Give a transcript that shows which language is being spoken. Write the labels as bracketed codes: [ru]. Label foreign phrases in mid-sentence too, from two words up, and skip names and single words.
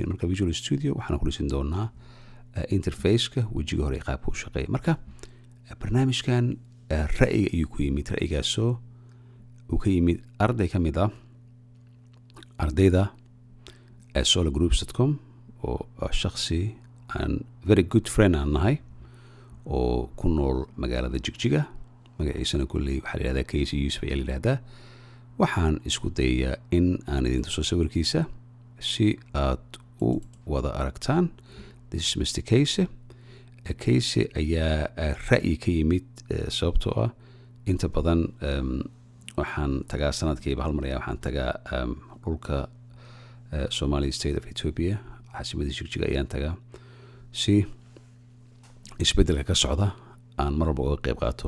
[so] marka Visual Studio waxaan ku dhisin doonaa interface-ka wejiga hore qaabka uu shaqeeyo. Marka barnaamijkan ra'yiga ayuu ku yimid. ra'yigaasoo uu ka yimid arday ka mid ah ardayda sologroups.com oo shakhsi aan [en] very good friend [so] aan nahay oo ku nool magaalada Jigjiga. magaciisana kulley waxaa la yidhahdaa Casey Yusuf ayaa la yidhahdaa. waxaan isku dayayaa in aan idin tuso sawirkiisa si aad u wada aragtaan. [en] This is Mr. [so] Casey ayaa ra'yi ka yimid sababtoo ah inta badan waxaan tagaa sanadkiiba hal mar waxaan tagaa dhulka Somali State of Ethiopia, caasimadda Jigjiga ayaan tagaa si isbeddelka ka socda aan mar walba uga qayb qaato.